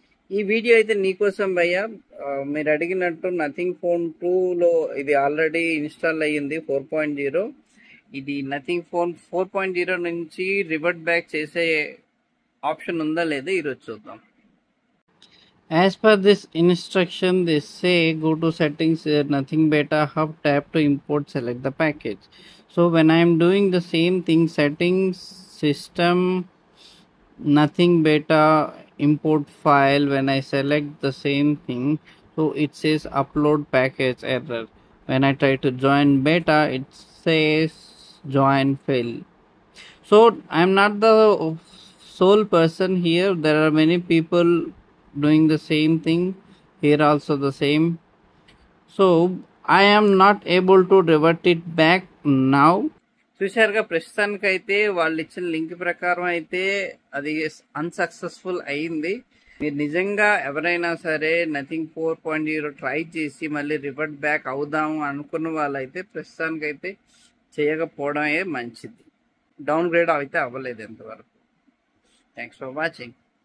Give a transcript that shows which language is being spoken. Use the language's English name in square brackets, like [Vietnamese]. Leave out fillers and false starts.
[Telugu] ఈ వీడియో అయితే నీకోసం భయ్యా. మీరు అడిగినట్టు నథింగ్ ఫోన్ 2లో ఇది ఆల్రెడీ ఇన్స్టాల్ అయ్యింది 4.0. ఇది నథింగ్ ఫోన్ 4.0 నుంచి రివర్ట్ బ్యాక్ చేసే ఆప్షన్ ఉందా లేదా ఈరోజు చూద్దాం. [English] As per this instruction, they say go to settings, nothing beta hub, tap to import, select the package. So when I am doing the same thing, settings, system, nothing beta, import file, when I select the same thing, so it says upload package error. When I try to join beta, it says join fail. So I'm not the sole person here. There are many people doing the same thing here, also the same. So I am not able to revert it back now. [Telugu] చూశారుగా, ప్రస్తుతానికైతే వాళ్ళు ఇచ్చిన link ప్రకారం అయితే అది unsuccessful అయింది. మీరు నిజంగా ఎవరైనా సరే నథింగ్ 4.0 ట్రై చేసి మళ్ళీ రివర్ట్ బ్యాక్ అవుదాము అనుకున్న వాళ్ళైతే ప్రస్తుతానికైతే చేయకపోవడమే మంచిది. డౌన్ గ్రేడ్ అయితే అవ్వలేదు ఎంతవరకు. [English] Thanks for watching.